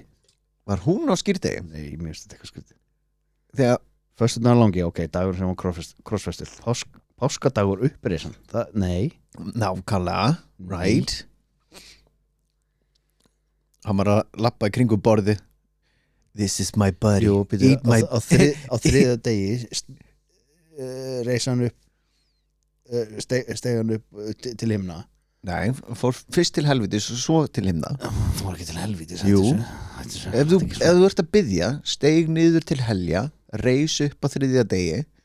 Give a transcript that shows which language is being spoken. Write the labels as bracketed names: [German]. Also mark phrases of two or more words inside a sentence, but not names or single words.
[Icelandic] Var hún á skýrdegi? Nei, mér finnst þetta eitthvað skrítið Þegar Föstudagur langi, ok, dagur sem var krossfestur Páskadagur upprisan Nei nákvæmlega, right? Hann var að lappa í kringum borði [English] This is my body [Icelandic] Jú, byrju, [English] Eat my [Icelandic] á þriða degi reis hann upp steig hann upp til himna Nei, fór fyrst til helvitis og svo til himna fór ekki til helvítis Jú. Ef þú ert að biðja steig niður til helja reis upp á þriðja degi